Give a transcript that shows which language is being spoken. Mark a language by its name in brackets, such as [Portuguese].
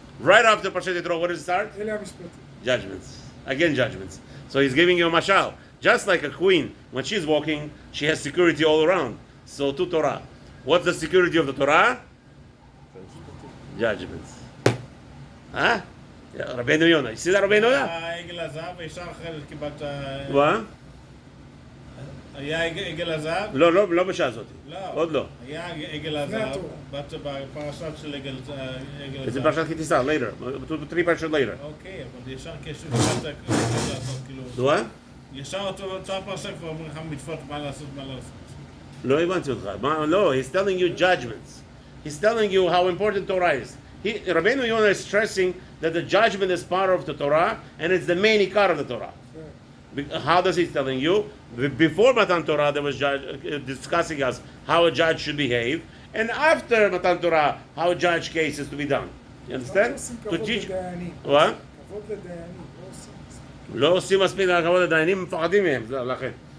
[English] Right after Parshat Yitro, what does it start? Judgments. Again, judgments. So he's giving you a mashal. Just like a queen, when she's walking, she has security all around. So to Torah. What's the security of the Torah? Judgments. Huh? Yeah, Rabeinu Yona. You see that Rabeinu Yona? [Hebrew] העגל הזהב, וישר אחרי זה קיבלת... [English] What? [Hebrew] היה עגל הזהב? לא בשעה הזאת. לא. עוד לא. היה עגל הזהב, בפרשת של עגל [English] It's in [Hebrew] הזהב. פרשת כי תישא, later. 3 פרשות later. אוקיי, אבל ישר כשקיבלת לעשות, כאילו... [English] What? [Hebrew] ישר אותו הפרשה כבר אומרים לך מצוות מה לעשות, מה לא לעשות. לא הבנתי אותך. [English] No, he's telling you judgments. He's telling you how important Torah is. Rabeinu Yona is stressing that the judgment is part of the Torah and it's the main ikar of the Torah. How does he telling you? Before Matan Torah, there was discussing us how a judge should behave, and after Matan Torah, how a judge case is to be done. You understand? To teach. What? [Hebrew] כבוד לדיינים, לא עושים. לא עושים מספיק לכבוד לדיינים, מפחדים מהם, זה לכן.